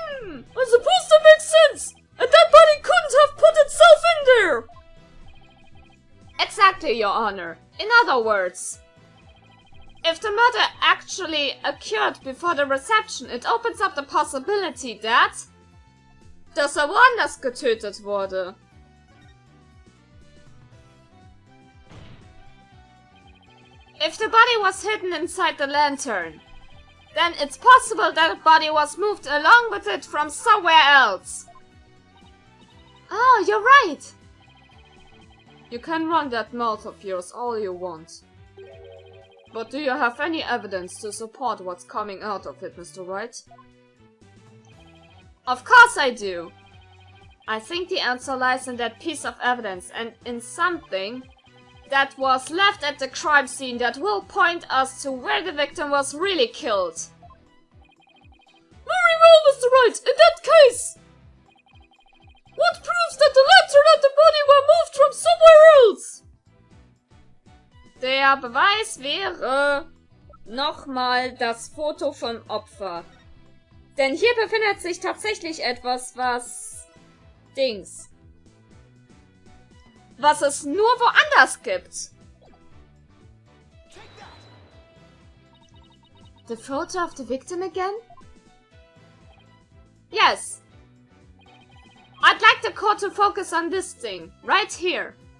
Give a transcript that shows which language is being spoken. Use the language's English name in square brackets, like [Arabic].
[English] I suppose that makes sense! And that body couldn't have put itself in there! Exactly, Your Honor. In other words, if the murder actually occurred before the reception, it opens up the possibility that... [German] dass er woanders getötet wurde. [English] If the body was hidden inside the lantern, then it's possible that the body was moved along with it from somewhere else. Oh, you're right! You can run that mouth of yours all you want. But do you have any evidence to support what's coming out of it, Mr. Wright? Of course I do! I think the answer lies in that piece of evidence and in something that was left at the crime scene that will point us to where the victim was really killed. Very well, Mr. Wright, in that case! What proves that the lantern and the body were moved from somewhere else? [German] Der Beweis wäre nochmal das Foto vom Opfer. Denn hier befindet sich tatsächlich etwas, was es nur woanders gibt. [English] The photo of the victim again? Yes. I'd like the court to focus on this thing, right here.